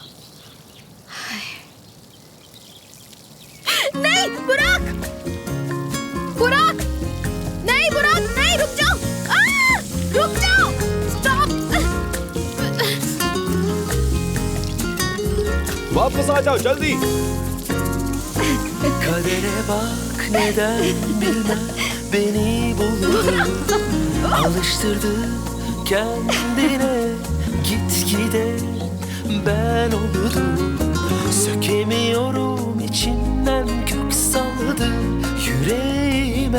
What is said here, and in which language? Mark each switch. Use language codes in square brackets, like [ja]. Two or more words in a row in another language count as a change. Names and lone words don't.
[hi] नहीं बुराक, बुराक, नहीं बुराक, नहीं, रुक जाओ, रुक जाओ, स्टॉप। वापस आ जाओ जल्दी। [tr] Kadere bak neden bilmem beni buldu. Alıştırdı kendine gitgide ben oldum. Sökemiyorum içimden kök saldı yüreğime.